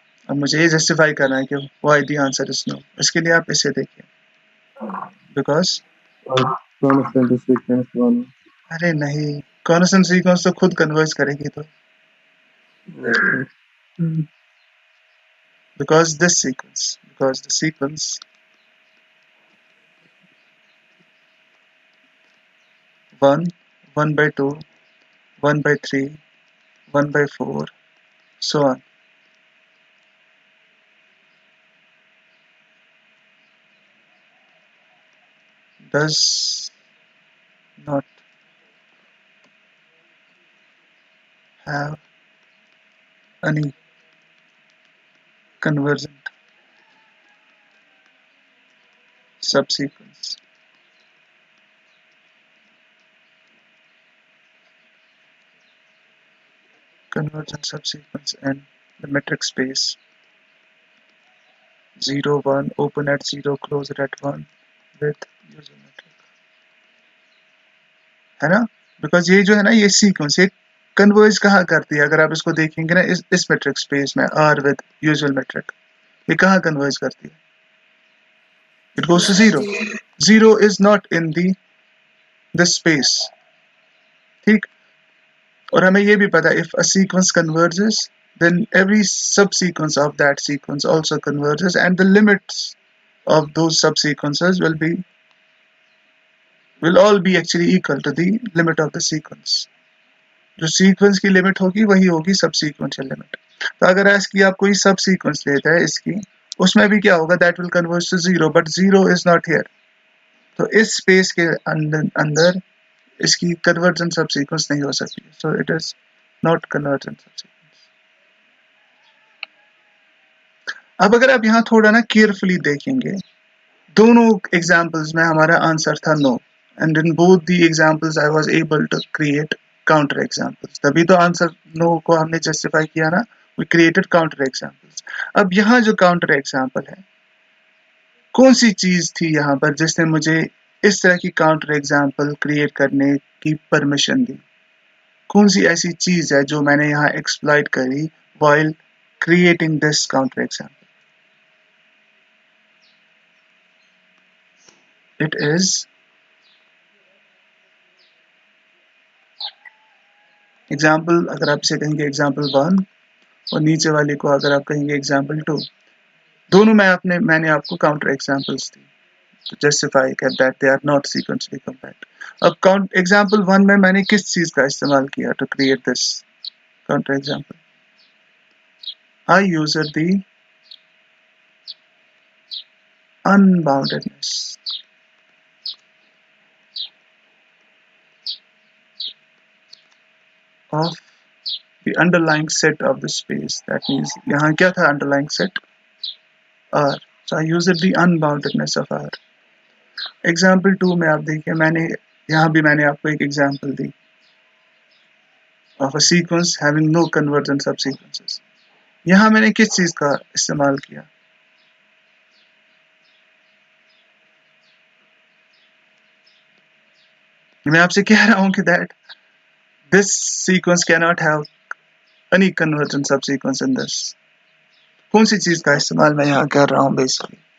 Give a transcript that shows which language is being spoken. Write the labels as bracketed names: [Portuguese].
[Hindi] अब मुझे ये जस्टिफाई करना है कि [English] why the answer is no. [Hindi] इसके लिए आप इसे देखिए. Because [English] constant sequence 1. [Hindi] अरे नहीं, constant sequence तो खुद कन्वर्ज करेगी तो. [English] Because the sequence 1, 1 by 2, 1 by 3, 1 by 4, so on. Does not have any convergent subsequence. Convergent subsequence in the metric space 0, 1, open at 0, close at 1 with user metric. [Hindi] है ना? Because ये जो है ना ये sequence ये converge कहाँ करती है? अगर आप इसको देखेंगे ना इस metric space में R with usual metric ये कहाँ converge करती है? [English] It goes to 0. 0 is not in this space. [Hindi] ठीक? और हमें ये भी पता [English] if a sequence converges then every subsequence of that sequence also converges and the limits of those subsequences will all be actually equal to the limit of the sequence. [Hindi] जो sequence की limit होगी वही होगी subsequential limit. तो अगर इसकी आप कोई subsequence लेते हैं इसकी उसमें भी क्या होगा [English] that will converge to 0 but 0 is not here. [Hindi] तो इस space के अंदर इसकी convergent subsequence नहीं हो सकती. [English] So it is not convergent subsequence. [Hindi] अब अगर आप यहाँ थोड़ा ना केयरफुली देखेंगे दोनों एग्जाम्पल्स में हमारा आंसर था no [English] and in both the examples I was able to create counter examples [Hindi] तभी तो आंसर नो को हमने जस्टिफाई किया ना [English] We created counter examples. [Hindi] अब यहाँ जो काउंटर एग्जाम्पल है कौन सी चीज थी यहाँ पर जिसने मुझे इस तरह की काउंटर एग्जाम्पल क्रिएट करने की परमिशन दी? कौन सी ऐसी चीज है जो मैंने यहाँ एक्सप्लॉइट करी [English] While creating this counter example? It is example. [Hindi] अगर आप इसे कहेंगे एग्जाम्पल 1 और नीचे वाले को अगर आप कहेंगे एग्जाम्पल 2 दोनों मैंने आपको counter examples the [English] to justify that they are not sequentially compact. [Hindi] अब काउंट एग्जाम्पल 1 में मैंने किस चीज का इस्तेमाल किया [English] to create this counter example? I used the unboundedness of the underlying set of the space. That means [Hindi] यहाँ क्या था [English] underlying set? R. So I used the unboundedness of R. Example 2 [Hindi] में आप देखिए यहाँ भी मैंने आपको एक [English] example दी of a sequence having no convergent subsequences. [Hindi] यहाँ मैंने किस चीज का इस्तेमाल किया? मैं आपसे कह रहा हूँ कि [English] that this sequence cannot have any convergent subsequence in this. [Hindi] कौन सी चीज का इस्तेमाल मैं यहाँ कर रहा हूँ basically?